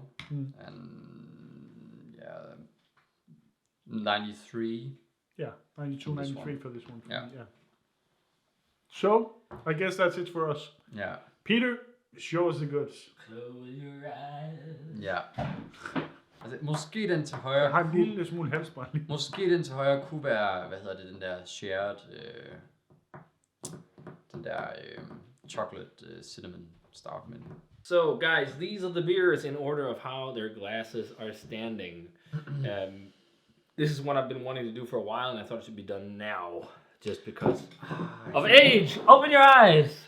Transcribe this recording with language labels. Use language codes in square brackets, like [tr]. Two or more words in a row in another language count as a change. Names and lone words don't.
[en] And 93. Yeah, 92, 93 for this one. Yeah. So, I guess that's it for us. Yeah. Peter, show us the goods. Close your eyes. [da] Ja. Altså, måske den til højre... Jeg har en lille smule halsbrænding. Måske den til højre kunne være, den der shared... den der [en] chocolate cinnamon stout, [da] men... [en] So, guys, these are the beers in order of how their glasses are standing. This is one I've been wanting to do for a while, and I thought it should be done now, just because of age. Open your eyes.